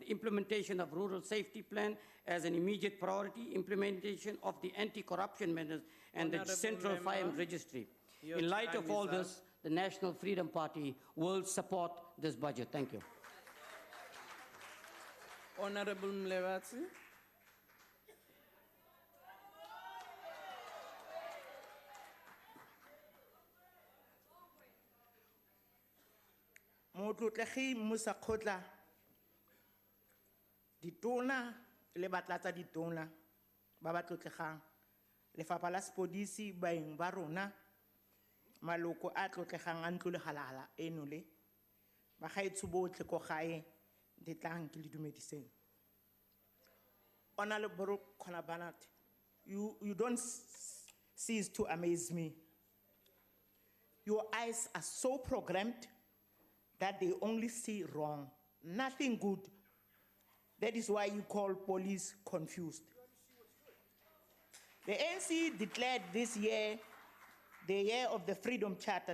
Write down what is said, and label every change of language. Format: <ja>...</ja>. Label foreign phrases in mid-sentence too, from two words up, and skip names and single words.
<en>The implementation of Rural Safety Plan as an immediate priority, implementation of the anti-corruption measures, and the Central Firearms Registry. In light of all this, the National Freedom Party will support this budget. Thank you. Honorable Mlewatsi.</en> <tn>Motlotlegi Musa Khotla, ditona le batlatsa ditona ba ba tlotlegang lefapha la sepodisi baeng ba rona maloko a tlotlegang a ntlo le halala eno le ba gaetsho botlhe ko gae ditlang ke le dumediseng.</tn> <en>Honorable Konabanat, you don't cease to amaze me. Your eyes are so programmed that they only see wrong, nothing good. That is why you call police confused. The ANC declared this year the year of the Freedom Charter.</en>